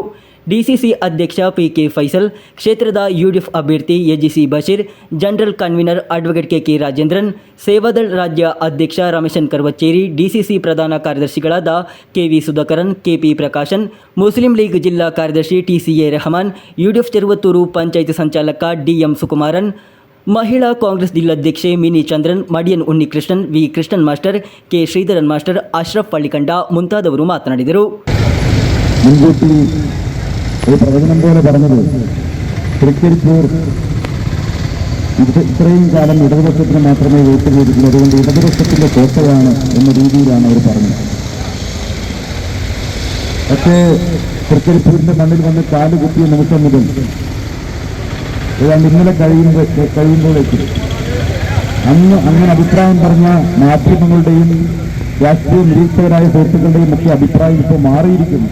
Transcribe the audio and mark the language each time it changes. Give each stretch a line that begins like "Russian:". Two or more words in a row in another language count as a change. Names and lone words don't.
Kannada: DCC ಅಧ್ಯಕ್ಷ PK ಫೈಸಲ್, ಕ್ಷೇತ್ರದ UDF ಅಭ್ಯರ್ಥಿ AGC ಬಶೀರ್,
English: general convener advocate
Kannada: KK ರಾಜೇಂದ್ರನ್, ಸೇವಾದಳ್ ರಾಜ್ಯ ಅಧ್ಯಕ್ಷ ರಮೇಶನ್ ಕರ್ವಚ್ಚೇರಿ, DCC ಪ್ರಧಾನ ಕಾರ್ಯದರ್ಶಿಗಳಾದ KV ಸುಧಾಕರನ್, KP ಪ್ರಕಾಶನ್, ಮುಸ್ಲಿಂ ಲೀಗ್ ಜಿಲ್ಲಾ ಕಾರ್ಯದರ್ಶಿ TCA ರೆಹಮಾನ್, UDF ಚೆರುವತ್ತೂರು ಪಂಚಾಯತ್ ಸಂಚಾಲಕ DM ಸುಕುಮಾರನ್, ಮಹಿಳಾ ಕಾಂಗ್ರೆಸ್ ಜಿಲ್ಲಾಧ್ಯಕ್ಷೆ ಮಿನಿ ಚಂದ್ರನ್, ಮಡಿಯನ್ ಉನ್ನಿಕೃಷ್ಣನ್, V ಕೃಷ್ಣನ್ ಮಾಸ್ಟರ್, K ಶ್ರೀಧರನ್ ಮಾಸ್ಟರ್, ಅಶ್ರಫ್ ಪಳ್ಳಿಕಂಡ ಮುಂತಾದವರು ಮಾತನಾಡಿದರು.
Malayalam: ഒരു പ്രവചനം പോലെ പറഞ്ഞത് തൃക്കരിപ്പൂർ ഇത്രയും കാലം ഇടതുപക്ഷത്തിന് മാത്രമേ വോട്ട് ചെയ്തിട്ടുള്ളൂ, അതുകൊണ്ട് ഇടതുപക്ഷത്തിന്റെ കോട്ടയാണ് എന്ന രീതിയിലാണ് അവർ പറഞ്ഞത്. പക്ഷേ തൃക്കരിപ്പൂരിന്റെ മണ്ണിൽ വന്ന് കാലുകുത്തിയ നിമിഷം മുതൽ ഏതാണ്ട് ഇന്നലെ കഴിയുമ്പോഴേക്ക് അന്ന് അങ്ങനെ അഭിപ്രായം പറഞ്ഞ മാധ്യമങ്ങളുടെയും രാഷ്ട്രീയ നിരീക്ഷകരായ സുഹൃത്തുക്കളുടെയും ഒക്കെ അഭിപ്രായം ഇപ്പോൾ മാറിയിരിക്കുന്നു.